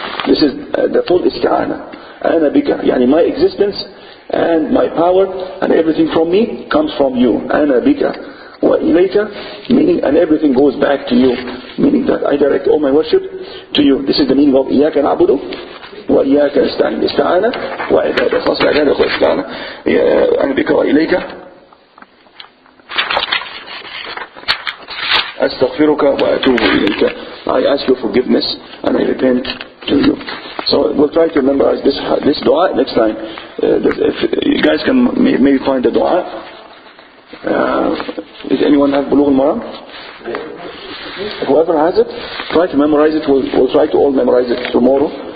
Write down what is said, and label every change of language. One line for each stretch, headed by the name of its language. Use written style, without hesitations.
English: This is the full isti'ana.
Arabic: أَنَا بِكَ, يعني
English: my existence and my power and everything from me comes from you.
Arabic: أَنَا بِكَ وَإِلَيْكَ,
English: meaning and everything goes back to you, meaning that I direct all my worship to you. This is the meaning of
Arabic: إِيَّاكَ نَعْبُدُ وَإِيَّاكَ نَسْتَعِينُ. استعانة وعبادة, خاصة عبادة واستعانة. أَنَا بِكَ وَإِلَيْكَ أستغفرك وأتوب إليك.
English: I ask your forgiveness and I repent to you. So we'll try to memorize this dua next time. If you guys can maybe find the dua. Does anyone have Bulugh al-Maram? Whoever has it, try to memorize it. We'll try to all memorize it tomorrow.